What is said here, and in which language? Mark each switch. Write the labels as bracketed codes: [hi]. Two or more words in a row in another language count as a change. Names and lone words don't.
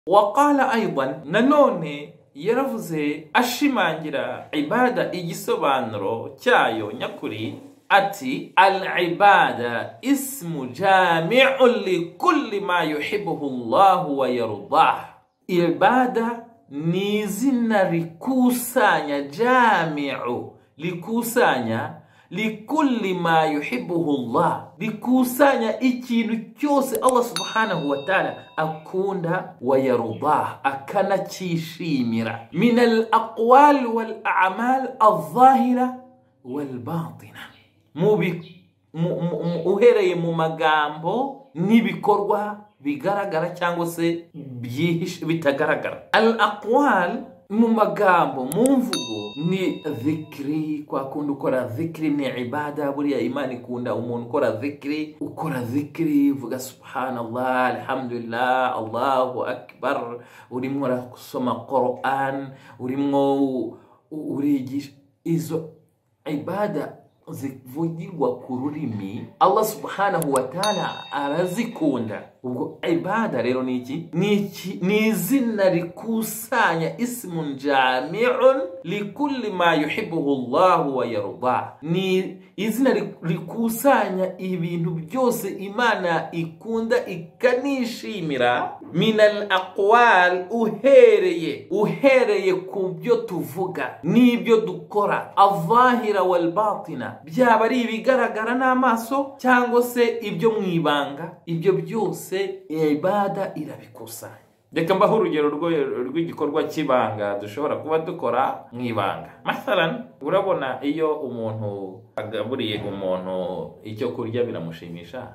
[ar] وقال أيضا [rw] nanone yaravuze ashimangira ibada igisobanuro cyayo nyakuri ati [ar] العبادة اسم جامع لكل ما يحبه الله ويرضاه. [rw] Ibada ni izina rikusanya, jami'u likusanya [ar] لكل ما يحبه [rw] Allah, likusanya ikintu cyose [ar] Allah سبحانه وتعالى akunda ويرضاه, akanakishimira, من الأقوال والأعمال الظاهرة والباطنة, [rw] uhereye mu magambo n'ibikorwa bigaragara cyangwa se byihishe bitagaragara. Al-aqwal mu magambo, mu mvugo ni dhikri, kwa kundi ukora dhikri ni ibada. Buriya Imana ikunda umuntu ukora dhikri, vuga [ar] سبحان الله الحمد لله الله أكبر, [rw] urimo urasoma Quran, urimo urigisha. Izo ibada zivugirwa ku rurimi Allah [ar] سبحانه وتعالى [rw] arazikunda. Ubwo ibada rero ni iki? Ni izina rikusanya, [ar] اسم جامع لكل ما يحبه الله ويرضاه. [rw] Ni izina rikusanya ibintu byose Imana ikunda ikanishimira, [ar] من الأقوال, [rw] uhereye ku byo tuvuga n'ibyo dukora, [ar] الظاهرة والباطنة, [rw] byaba ari ibigaragara n'amaso cyangwa se ibyo mwibanga, ibyo byose ibada irabikusanya. Reka mbaho urugero rw'igikorwa cy'ibanga dushobora kuba dukora mwibanga. Mathalan, urabona iyo umuntu agaburiye umuntu icyo kurya biramushimisha?